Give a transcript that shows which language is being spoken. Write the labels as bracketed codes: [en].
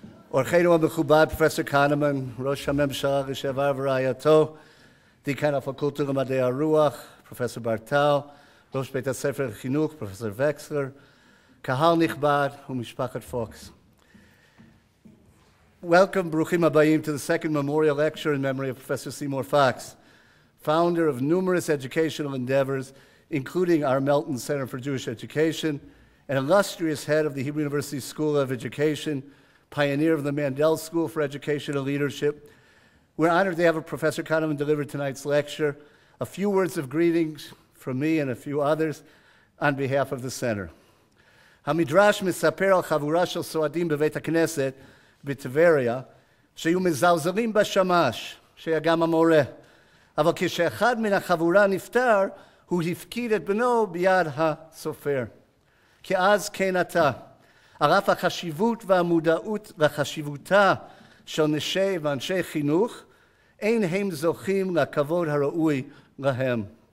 [he] אורחנו המכובד פרופסור כהנמן, ראש הממשלה לשעבר ורעייתו, דיקן הפקולטה למדעי הרוח, פרופסור ברטל, ראש בית הספר לחינוך, פרופסור וקסלר, קהל נכבד ומשפחת פוקס. [en] Welcome, [he] ברוכים הבאים, [en] to the second memorial lecture in memory of Professor Seymour Fox, founder of numerous educational endeavors, including our Melton Center for Jewish Education, an illustrious head of the Hebrew University School of Education, pioneer of the Mandel School for Educational Leadership. We're honored to have Professor Kahneman deliver tonight's lecture. A few words of greetings from me and a few others on behalf of the center. [he] המדרש מספר על חבורה של סועדים בבית הכנסת בטבריה, שהיו מזלזלים בשמש, שהיה גם המורה. אבל כשאחד מן החבורה נפטר, הוא הפקיד את בנו ביד הסופר. כי אז כן עתה. על אף החשיבות והמודעות לחשיבותה של נשי ואנשי חינוך, אין הם זוכים לכבוד הראוי להם.